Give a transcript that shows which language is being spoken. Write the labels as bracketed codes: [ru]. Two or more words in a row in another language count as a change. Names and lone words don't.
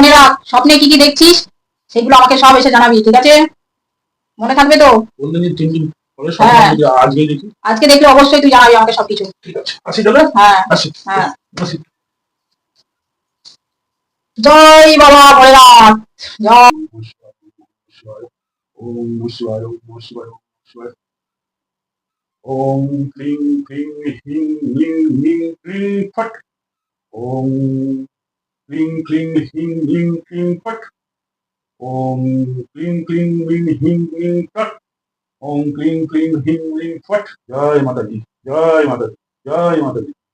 [bn] শুনে রাখ, স্বপ্নে কি কি দেখছিস সেগুলো আমাকে সব এসে জানাবি, ঠিক আছে? মনে থাকবে তো? বললেন যে 3 দিন পরে স্বপ্ন হ্যাঁ, আমি যদি আজকে দেখি। আজকে দেখলে অবশ্যই তুই জানাবি আমাকে সবকিছু। ঠিক আছে, আসি তাহলে। হ্যাঁ, আসি। হ্যাঁ। আসি। জয় বাবা ভোলেনাথ। জয়। [sa] ওম নমঃ শিবায়, ওম নমঃ শিবায়, ওম নমঃ শিবায়। ওম ক্লিং ক্লিং হিং লিং লিং ক্লিং ফট। ওম ক্লিং ক্লিং হিং লিং ক্লিং ফট। ওম ক্লিং ক্লিং লিং হিং লিং ফট। ওম ক্লিং ক্লিং হিং লিং ফট। [bn] জয় মাতাজি, জয় মাতাজি, জয় মাতাজি।